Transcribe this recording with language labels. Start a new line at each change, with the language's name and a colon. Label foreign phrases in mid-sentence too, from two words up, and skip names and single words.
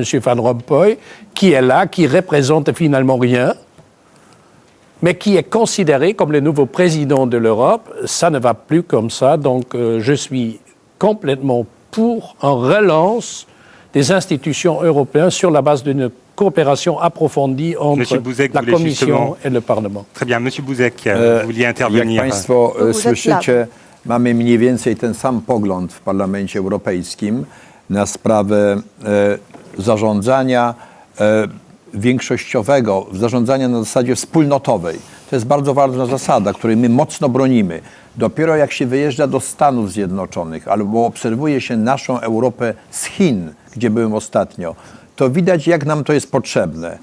French: Van Rompuy, qui est là, qui représente finalement rien, mais qui est considéré comme le nouveau président de l'Europe? Ça ne va plus comme ça. Donc, je suis complètement pour une relance des institutions européennes sur la base d'une coopération approfondie entre Buzek, la Commission et le Parlement. Très bien. Monsieur Buzek, vous vouliez intervenir.
Polish: Jak Państwo słyszycie, mamy mniej więcej ten sam pogląd w Parlamencie Europejskim na sprawę zarządzania większościowego, zarządzania na zasadzie wspólnotowej. To jest bardzo ważna zasada, której my mocno bronimy. Dopiero jak się wyjeżdża do Stanów Zjednoczonych albo obserwuje się naszą Europę z Chin, gdzie byłem ostatnio, to widać, jak nam to jest potrzebne.